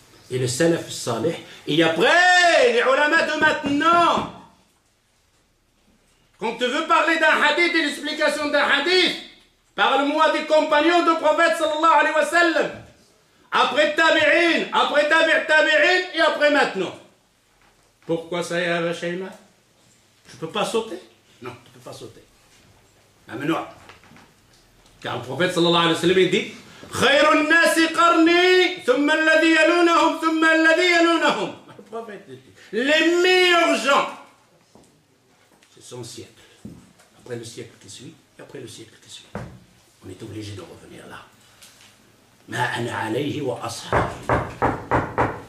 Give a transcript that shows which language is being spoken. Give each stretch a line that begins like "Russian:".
French: Et le salaf salih. Et après, les ulama de maintenant, quand tu veux parler d'un hadith et l'explication d'un hadith, parle-moi des compagnons du prophète sallallahu alayhi wa sallam. Après tabi'in, après tabi'in et après maintenant. Pourquoi ça y est, Abu Shayma? Tu ne peux pas sauter? Non, tu ne peux pas sauter. Amenoua. Car le prophète sallallahu alayhi wa sallam dit:
Arabic: خير الناس قرني ثم الذي يلونهم ثم الذي يلونهم.
French: Les meilleurs gens, c'est son siècle. Après le siècle qui suit, et après le siècle qui suit. On est obligé de revenir là.
Arabic: ما أنا عليه وأصحابي.